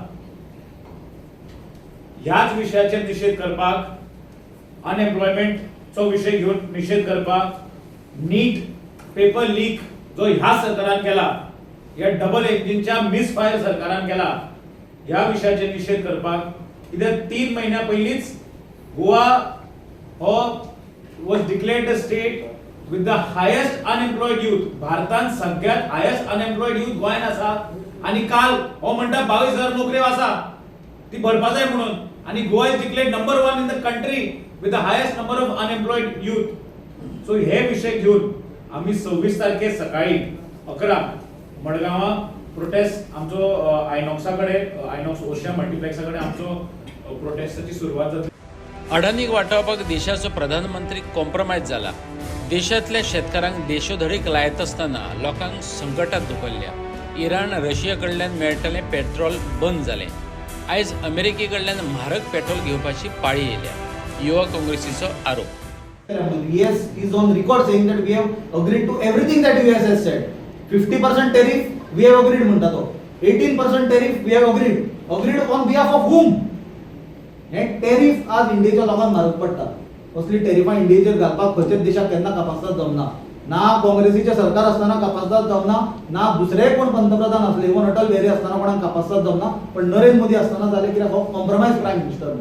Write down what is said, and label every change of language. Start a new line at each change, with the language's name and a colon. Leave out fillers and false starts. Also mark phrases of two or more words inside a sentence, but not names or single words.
Konkani: ह्याच विशयाचेर निषेध करपाक, अनएम्प्लॉयमेंटचो विशय घेवन निषेध करपाक, नीट
English: paper leak
Konkani: जो ह्या सरकारान केला, या डबल इंजिनच्या मिसफायर सरकारान केला, ह्या विशयाचेर निषेध करपाक. कित्याक 3 महिन्या पयलींच
English: गोवा हो was declared the state with the highest unemployed youth.
Konkani: भारतान सगळ्यात
English: highest unemployed youth
Konkani: गोंयान आसा. आणि काल हो म्हणटा 22,000 नोकऱ्यो आसा ती भरपा जाय म्हणून.
English: आणि Goa is declared number 1 in the country with the highest number of unemployed youth.
Konkani: सो हे विषय घेऊन आम्ही 26 तारखेक सकाळी 11 मडगांवां प्रोटेस्ट आमचो आयनॉक्स ओशिया मल्टीप्लेक्सा कडेन आमचो प्रोटेस्टाची सुरवात जातली. अडानीक वाटावपाक देशाचो प्रधानमंत्री कॉम्प्रोमायज जाला. देशातल्या शेतकारांक देशोधडीक लायत असताना लोकांक संकटात धुकल्ल्या. इराण रशिया कडल्यान मेळटलें पेट्रोल बंद जालें. आयज अमेरिके कडल्यान म्हारग पेट्रोल घेवपाची पाळी येयल्या. युवा काँग्रेसीचो आरोप.
English: US is on record saying that we have agreed to everything that US has said. 50% tariff we have agreed
Konkani: म्हणता तो.
English: 18% tariff we have agreed on behalf of whom?
Konkani: हे टॅरिफ आज इंडियाच्या लोकांक म्हारग पडटा. असली टॅरिफां इंडियेचेर घालपाक खंयच्याच देशाक केन्ना कपासताच जमना. ना काँग्रेसीचे सरकार असताना कपासताच जमना, ना दुसरे कोण पंतप्रधान असले, इवन अटल बिहारी असताना कोणाक कपासताच जमना. पण नरेंद्र मोदी असताना जाले कित्याक हो
English: compromise prime minister
Konkani: म्हणून.